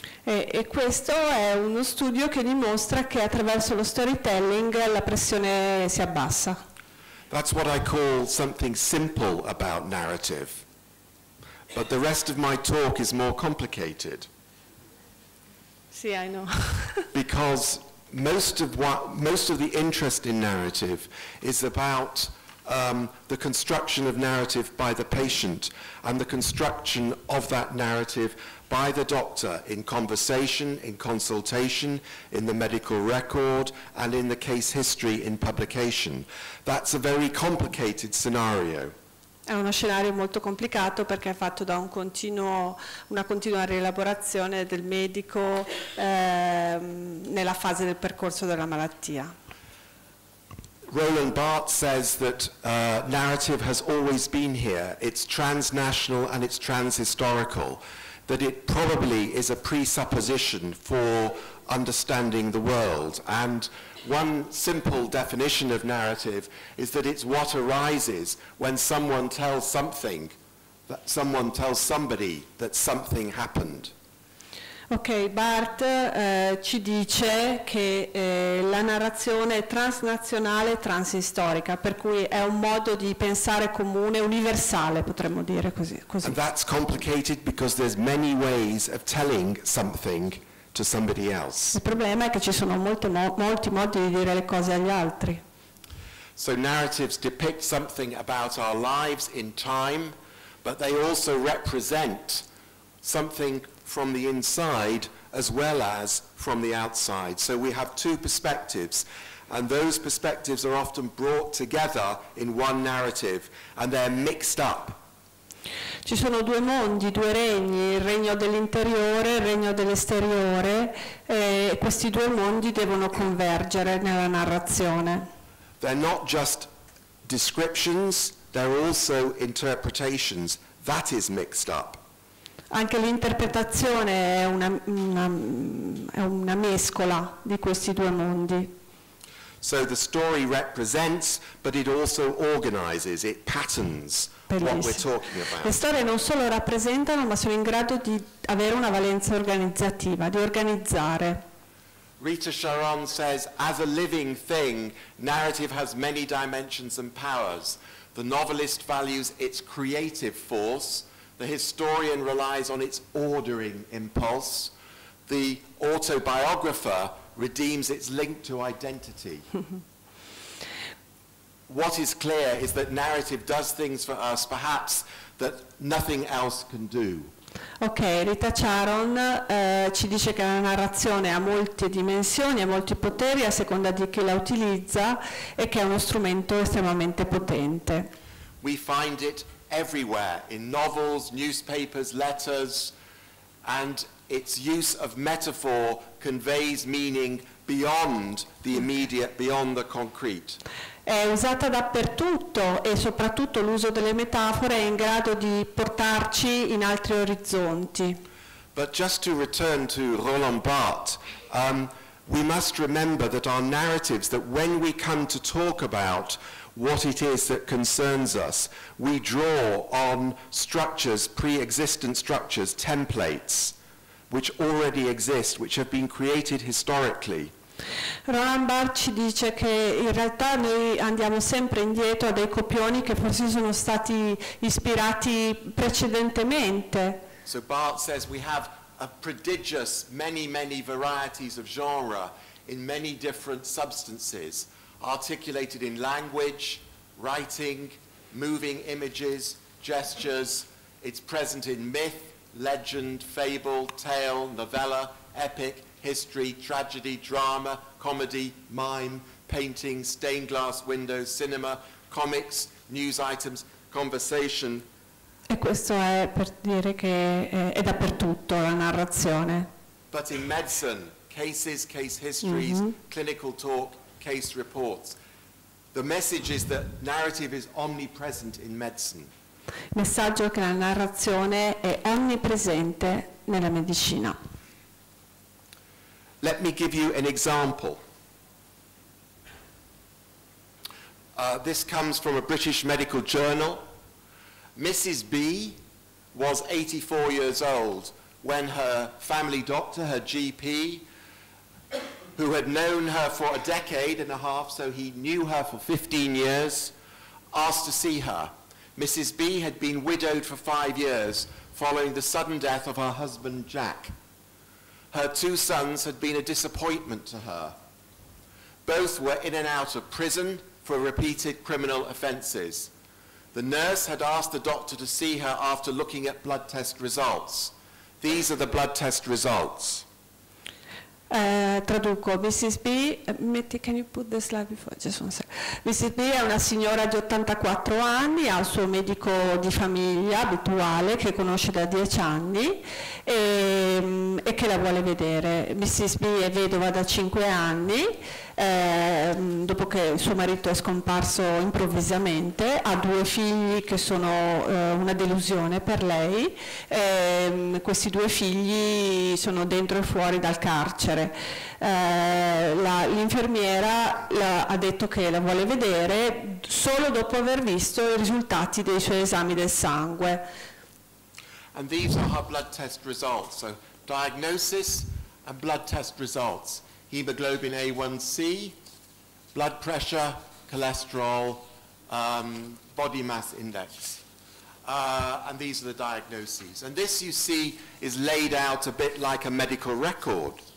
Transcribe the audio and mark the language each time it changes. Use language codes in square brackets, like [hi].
[it] E questo è uno studio che dimostra che attraverso lo storytelling la pressione si abbassa. [en] That's what I call something simple about narrative. But the rest of my talk is more complicated. [it] Sì, [en] I know. Because most of the interest in narrative is about the construction of narrative by the patient and the construction of that narrative by the doctor in conversation, in consultation, in the medical record, and in the case history in publication. That's a very complicated scenario. [it] È uno scenario molto complicato perché è fatto da una continua rielaborazione del medico nella fase del percorso della malattia. [en] Roland Barthes says that narrative has always been here. It's transnational and it's transhistorical, that it probably is a presupposition for understanding the world. And one simple definition of narrative is that it's what arises when someone tells something, that someone tells somebody that something happened. [it] Ok, Barth ci dice che la narrazione è transnazionale e transistorica, per cui è un modo di pensare comune, universale, potremmo dire così. [en] And that's complicated because there's many ways of telling something to somebody else. [it] Il problema è che ci sono molti modi di dire le cose agli altri. [en] So narratives depict something about our lives in time, but they also represent something from the inside as well as from the outside. So we have two perspectives, and those perspectives are often brought together in one narrative, and they're mixed up. [it] Ci sono due mondi, due regni, il regno dell'interiore e il regno dell'esteriore, e questi due mondi devono convergere nella narrazione. [en] They're not just descriptions, they're also interpretations. That is mixed up. [it] Anche l'interpretazione è una mescola di questi due mondi. [en] So the story represents, but it also organizes, it patterns what we're talking about. [it] Le storie non solo rappresentano, ma sono in grado di avere una valenza organizzativa, di organizzare. [en] Rita Sharon says, as a living thing, narrative has many dimensions and powers. The novelist values its creative force. The historian relies on its ordering impulse. The autobiographer redeems its link to identity. What is clear is that narrative does things for us, perhaps, that nothing else can do. [it] Ok, Rita Sharon ci dice che la narrazione ha molte dimensioni, ha molti poteri a seconda di chi la utilizza e che è uno strumento estremamente potente. [en] We find it everywhere, in novels, newspapers, letters, and its use of metaphor conveys meaning beyond the immediate, beyond the concrete. [it] È usata dappertutto e soprattutto l'uso delle metafore è in grado di portarci in altri orizzonti. [en] But just to return to Roland Barthes, we must remember that our narratives, that when we come to talk about what it is that concerns us, we draw on structures, pre-existent structures, templates, which already exist, which have been created historically. [it] Roland Barthes ci dice che in realtà noi andiamo sempre indietro a dei copioni che forse sono stati ispirati precedentemente. [en] So Barthes says we have a prodigious many varieties of genre in many different substances, articulated in language, writing, moving images, gestures. It's present in myth, legend, fable, tale, novella, epic, history, tragedy, drama, comedy, mime, painting, stained glass windows, cinema, comics, news items, conversation. [it] E questo è per dire che è dappertutto la narrazione. [en] But in medicine, cases, case histories, clinical talk, case reports. The message is that narrative is omnipresent in medicine. [it] Il messaggio è che la narrazione è onnipresente nella medicina. [en] Let me give you an example. This comes from a British medical journal. Mrs. B was 84 years old when her family doctor, her GP, who had known her for a decade and a half, so he knew her for 15 years, asked to see her. Mrs. B had been widowed for 5 years following the sudden death of her husband, Jack. Her 2 sons had been a disappointment to her. Both were in and out of prison for repeated criminal offences. The nurse had asked the doctor to see her after looking at blood test results. These are the blood test results. [it] Traduco, Mrs. [en] B, can you put the slide before? Just one second. Mrs. [it] B è una signora di 84 anni, ha il suo medico di famiglia abituale che conosce da 10 anni e che la vuole vedere. Mrs. B è vedova da 5 anni, dopo che il suo marito è scomparso improvvisamente, ha 2 figli che sono una delusione per lei, questi 2 figli sono dentro e fuori dal carcere. L'infermiera ha detto che la vuole vedere solo dopo aver visto i risultati dei suoi esami del sangue. [en] And these are her blood test results. So diagnosis and blood test results. Hemoglobin A1C, blood pressure, cholesterol, body mass index. And these are the diagnoses. And this, you see, is laid out a bit like a medical record.